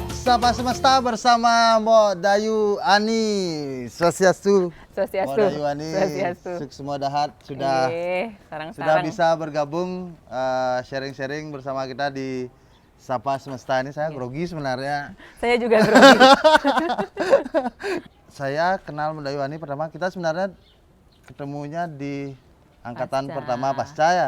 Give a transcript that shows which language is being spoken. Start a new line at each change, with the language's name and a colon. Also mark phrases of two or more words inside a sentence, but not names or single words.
Indonesian: Sapa Semesta bersama Mbok Dayu Ani. Swastiastu. Swastiastu. Mbok Dayu Ani. Sukses semua dahat sudah bisa bergabung sharing-sharing bersama kita di Sapa Semesta ini. Saya grogi sebenarnya. Saya juga grogi. Saya kenal Mbok Dayu Ani pertama kita sebenarnya ketemunya di angkatan pertama pasca ya.